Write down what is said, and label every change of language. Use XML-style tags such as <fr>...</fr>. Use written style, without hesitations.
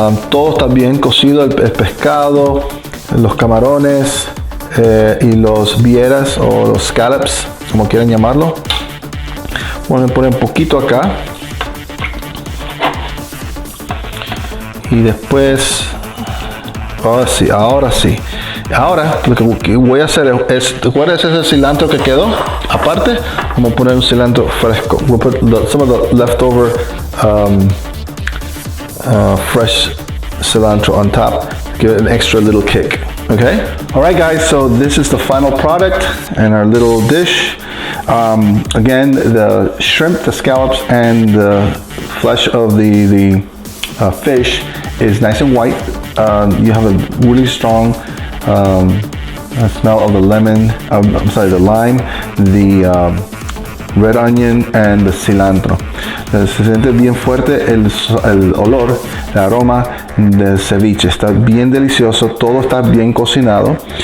<es>Todo está bien cocido, el pescado, los camarones y los vieras o los scallops, como quieran llamarlo. Voy a poner un poquito acá. Y después, ahora sí. Ahora lo que voy a hacer es, ¿te acuerdas ese cilantro que quedó? Aparte, vamos a poner un cilantro fresco.</es> <en>We'll put some of the leftover fresh cilantro on top. Give it an extra little kick. Okay? Alright guys, so this is the final product and our little dish. Again, the shrimp, the scallops, and the flesh of the fish is nice and white. You have a really strong smell of the lemon, the lime, the red onion, and the cilantro.</en> <es>Se siente bien fuerte el olor, el aroma del ceviche. Está bien delicioso, todo está bien cocinado.</es>